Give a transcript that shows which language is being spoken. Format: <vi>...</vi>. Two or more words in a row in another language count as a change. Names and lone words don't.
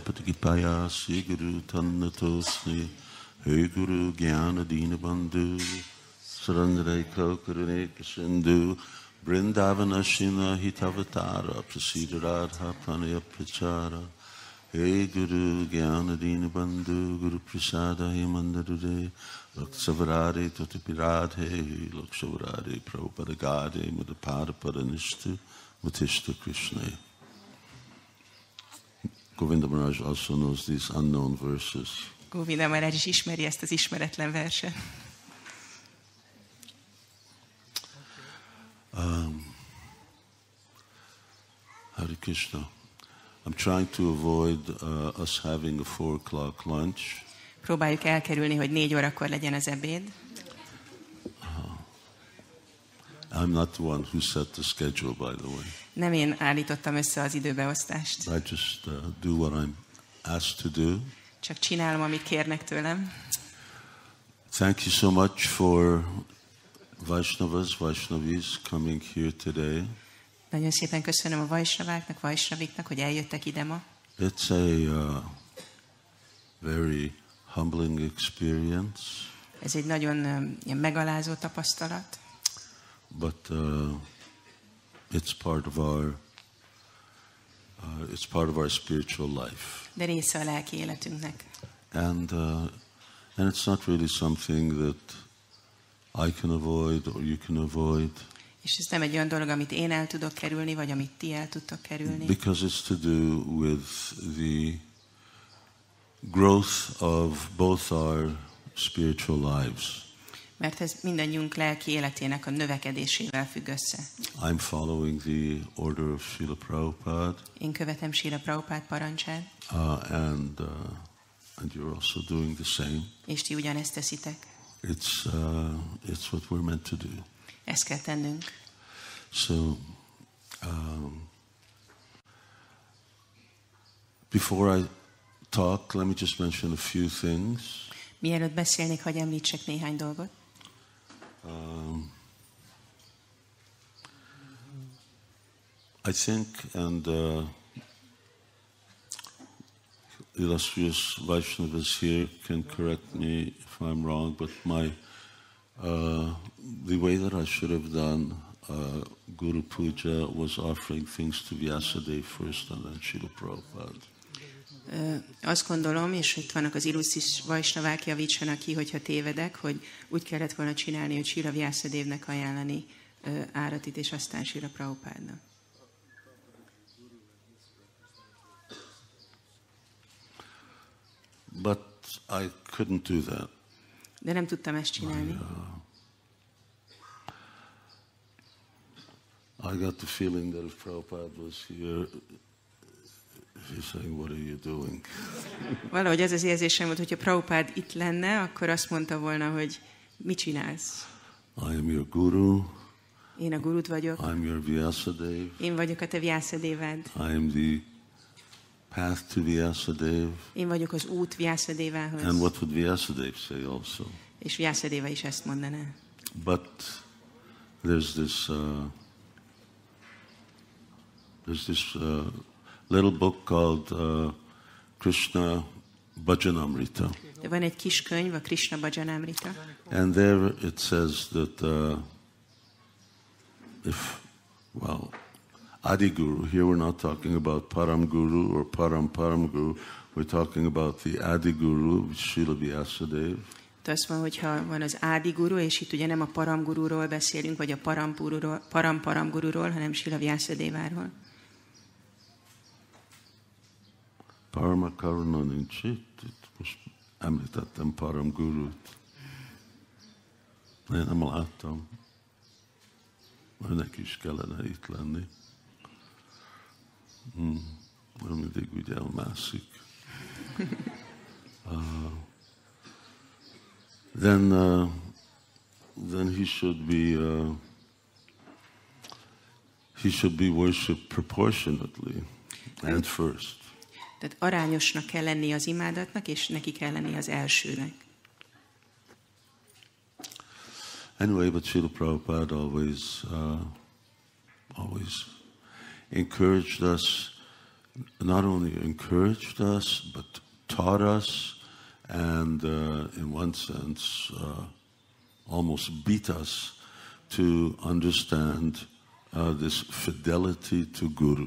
<en>Patikipaya Sri Guru Tannatosni Hey Guru Jnana Dina Bandhu Sarandre Karune Sindhu Vrindavana Shina Hitavatara Prasida Radha Pranaya Prachara Hey Guru Jnana Dina Bandhu Guru Prasada Himandarude Laksavarade Tatipiradhe Laksavarade Prabhupada Gade Mudapada Padanishtu Mutishta Krishna. Govinda Maharaj also knows these unknown verses.</en> <hu>Govinda Maharaj is ismeri ezt az ismeretlen verset.</hu> <sa>Hare Krishna.</sa> <en>I'm trying to avoid us having a 4 o'clock lunch.</en> <hu>Próbáljuk elkerülni, hogy 4 órakor legyen az ebéd.</hu> <en>I'm not the one who set the schedule, by the way.</en> <hu>Nem én állítottam össze az időbeosztást.</hu> <en>I just do what I'm asked to do.</en> <hu>Csak csinálom, amit kérnek tőlem.</hu> <en>Thank you so much for Vaishnavis coming here today.</en> <hu>Nagyon szépen köszönöm a Vaishnaváknak, Vaishnaviknak, hogy eljöttek ide ma.</hu> <en>It's a very humbling experience.</en> <hu>Ez egy nagyon ilyen megalázó tapasztalat.</hu> <en>But it's part of our spiritual life.</en> <hu>De része a lelki életünknek.</hu> <en>And it's not really something that I can avoid or you can avoid.</en> <hu>És ez nem egy olyan dolog, amit én el tudok kerülni, vagy amit ti el tudtok kerülni.</hu> <en>Because it's to do with the growth of both our spiritual lives.</en> <hu>Mert ez mindannyiunk lelki életének a növekedésével függ össze.</hu> <en>I'm following the order of Srila Prabhupada.</en> <hu>Én követem Srila Prabhupád parancsát.</hu> <en>And you're also doing the same.</en> <hu>És ti ugyanezt teszitek.</hu> <en>It's what we're meant to do.</en> <hu>Ezt kell tennünk.</hu> <en>So, before I talk, let me just mention a few things.</en> <hu>Mielőtt beszélnék, hadd említsek néhány dolgot.</hu> <en>I think, and illustrious Vaishnavas here can correct me if I'm wrong, but the way that I should have done Guru Puja was offering things to Vyāsa-deva first and then Srila Prabhupada.</en> <hu>Azt gondolom, és itt vannak az illusztris Vaisnavák, javítsanak ki, hogyha tévedek, hogy úgy kellett volna csinálni, hogy Srila Vyāsa-devnek ajánlani áratit, és aztán Srila Prabhupádnak.</hu> <en>But I couldn't do that.</en> <hu>De nem tudtam ezt csinálni.</hu> <en>I got the feeling that if Prabhupada was here, he's saying, what are you doing?</en> <hu>Valahogy ez az érzésem volt, hogyha Prabhupád itt lenne, akkor azt mondta volna, hogy mit csinálsz?</hu> <en>I am your guru.</en> <hu>Én a gurut vagyok.</hu> <en>I'm your Vyāsa-deva.</en> <hu>Én vagyok a te Vyāsa-devád.</hu> <en>I am the path to Vyāsa-deva.</en> <hu>Én vagyok az út Vyāsa-devához.</hu> <en>And what would Vyāsa-deva say also?</en> <hu>És Vyāsa-deva is ezt mondaná.</hu> <en>But there's this little book called Krishna Bhajanamrita.</en> <hu>De van egy kis könyv, a Krishna Bhajanamrita.</hu> <en>And there it says that Adi Guru. Here we're not talking about Param Guru or Param Guru. We're talking about the Adi Guru, Srila Vyāsa-dev.</en> <hu>Azt van, hogyha van az Ádi Guru, és itt ugye nem a Param Gururól beszélünk, vagy a Param Gururól, hanem Srila Vyāsa-deváról. Parama Karuna nincs itt. Most említettem Param Gurut. Én nem láttam. Önnek is kellene itt lenni. Mindig úgy elmászik.</hu> <en>Then he should be worshipped proportionately and first.</en> <hu>Tehát arányosnak kell lenni az imádatnak, és neki kell lenni az elsőnek.</hu> <en>Anyway, but Srila Prabhupada always encouraged us, not only encouraged us, but taught us, and in one sense, almost beat us to understand this fidelity to Guru.</en>